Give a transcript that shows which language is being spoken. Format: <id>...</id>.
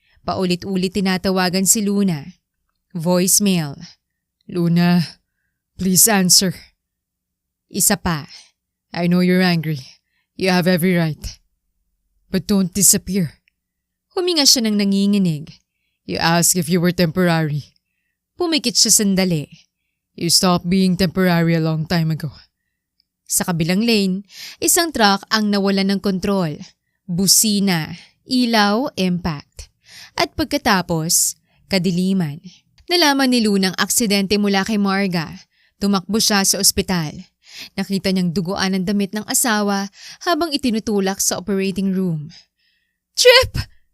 <tl>Paulit-ulit tinatawagan si Luna. Voicemail.</tl> <en>Luna, please answer.</en> <tl>Isa pa.</tl> <en>I know you're angry. You have every right. But don't disappear.</en> <tl>Huminga siya ng nanginginig.</tl> <en>You asked if you were temporary.</en> <tl>Pumikit siya sandali.</tl> <en>You stopped being temporary a long time ago.</en> <tl>Sa kabilang lane, isang truck ang nawalan ng kontrol. Busina, ilaw, impact. At pagkatapos, kadiliman. Nalaman ni Luna ang aksidente mula kay Marga. Tumakbo siya sa ospital. Nakita niyang duguan ang damit ng asawa habang itinutulak sa operating room. Trip!</tl>